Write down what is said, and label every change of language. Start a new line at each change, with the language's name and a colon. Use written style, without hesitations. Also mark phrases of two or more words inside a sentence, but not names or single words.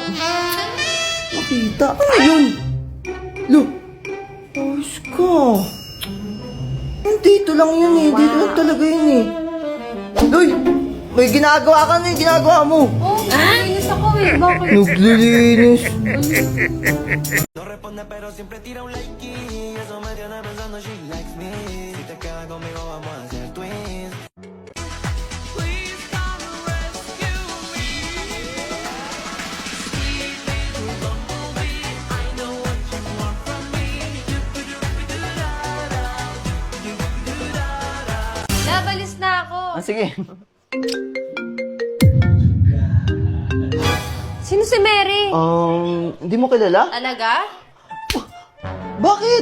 Filipino: Makita. Ano yun? Look. Ayos ka. Dito lang yun eh. Dito lang talaga yun eh. Uy! May ginagawa ka na yung ginagawa mo. Oh, nalinis ako eh. Bakit? Naglilinis.
Spanish: No responde pero siempre tira un like y eso me tiene pensando
English: she likes me.
Spanish: Si te quedas conmigo vamos a hacer twins.
English: Please come rescue me. Sweet little bumblebee, I know what you want from me.
Filipino: Nabalis na ako. Sige. Sino si Mary? Hindi mo kilala? Talaga? Bakit?